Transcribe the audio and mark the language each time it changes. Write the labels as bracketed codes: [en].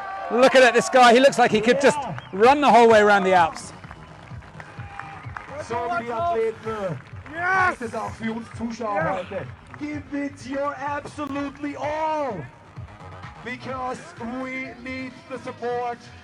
[en] Look at it, this guy, he looks like he could just run the whole way around the Alps. [de] So wie die Athleten. Das ist auch für uns Zuschauer heute. [en] Give it your absolutely all. Because we need the support.